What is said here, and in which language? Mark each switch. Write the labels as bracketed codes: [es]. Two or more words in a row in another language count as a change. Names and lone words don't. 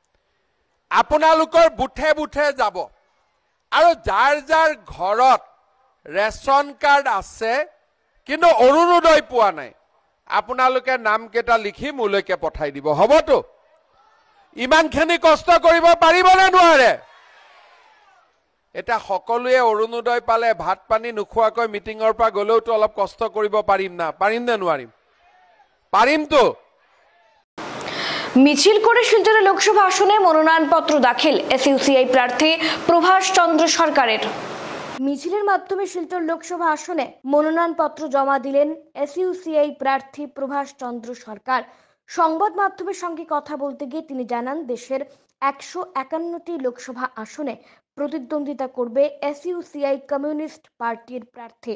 [as] আপোনালোকৰ বুথে বুথে যাব আৰু যাৰ যাৰ ঘৰত ৰেচন কাৰ্ড আছে কিন্তু অৰুণোদয় পোৱা নাই, আপোনালোকে নামকেইটা লিখি মোলৈকে পঠাই দিব, হ'বতো? ইমানখিনি কষ্ট কৰিব পাৰিবনে নোৱাৰে? এটা সকলোৱে অৰুণোদয় পালে ভাত পানী নোখোৱাকৈ মিটিঙৰ পৰা গ'লেওতো অলপ কষ্ট কৰিব পাৰিম না? পাৰিম নে নোৱাৰিম? পাৰিমতো। [bn] মিছিল করে শিলচরে লোকসভা আসনে মনোনয়নপত্র দাখিল এসইউসিআই প্রার্থী প্রভাষ চন্দ্র সরকারের। মিছিলের মাধ্যমে শিলচর লোকসভা আসনে মনোনয়নপত্র জমা দিলেন এসইউসিআই প্রার্থী প্রভাষ চন্দ্র সরকার। সংবাদ মাধ্যমের সঙ্গে কথা বলতে গিয়ে তিনি জানান, দেশের 151টি লোকসভা আসনে প্রতিদ্বন্দ্বিতা করবে এসইউসিআই কমিউনিস্ট পার্টির প্রার্থী।